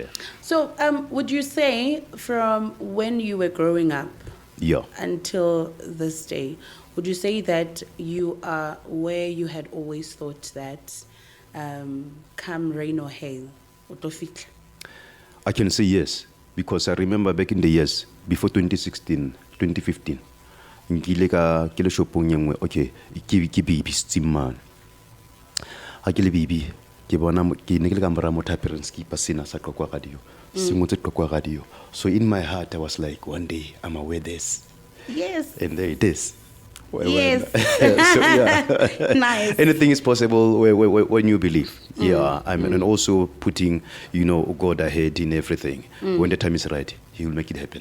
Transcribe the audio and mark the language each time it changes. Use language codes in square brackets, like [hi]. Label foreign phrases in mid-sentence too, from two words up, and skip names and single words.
[en] So, would you say from when you were growing up, until this day, would you say that you are where you had always thought that come rain or hail? I can say yes, because I remember back in the years, before 2016, 2015, [st] nkile ka ke le shopong yengwe okay ke baby steamman ha ke le baby ke bona ke ne ke le ka mora mo parents ke pasina sa qwa radio singotse qwa radio. [en] So in my heart I was like, one day I'm gonna wear this. Yes. And there it is. Yes. So, yeah. Nice. Anything is possible when you believe. Yeah. I mean, and also putting, you know, God ahead in everything. When the time is right, He will make it happen.